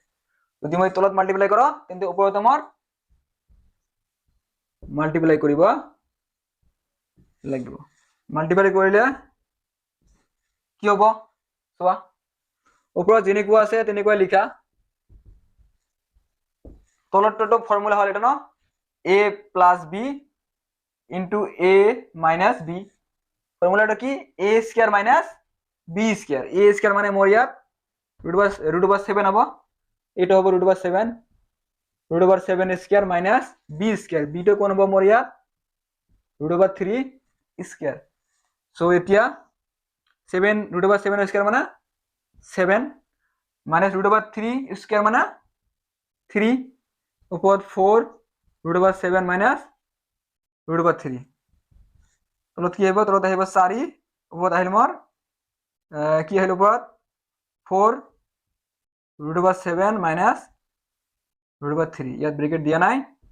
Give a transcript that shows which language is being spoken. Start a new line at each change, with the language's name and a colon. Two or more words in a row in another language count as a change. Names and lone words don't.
Assamese: যদি মই তলত মাল্টিপ্লাই কৰো তেন্তে ওপৰত আমাৰ মাল্টিপ্লাই কৰিব লাগিব মাল্টিপ্লাই কৰিলে কি হ'ব চোৱা ওপৰত যেনেকুৱা আছে তেনেকুৱা লিখা তলৰটো ফৰ্মুলা হল এটা ন
English: a plus b into a minus b
Assamese: ফর্মুলাটা কি
English: a square minus b square a square
Assamese: মানে মোর ইয়াত √7 হবো এটা হবো
English: √7 root over 7 square minus b square
Assamese: বিটো কোন হ'ব মোৰ ইয়াত
English: root over 3 square so
Assamese: এতিয়া
English: 7 root over 7 square
Assamese: মানে
English: 7 minus root over 3 square
Assamese: মানে 3 ওপৰত
English: 4 root over 7 minus root over 3
Assamese: তলত কি আহিব তলত আহিব 4 ওপৰত আহিল মোৰ কি আহিল ওপৰত
English: 4 root over 7 minus root over 3
Assamese: ইয়াত ব্ৰেকেট দিয়া নাই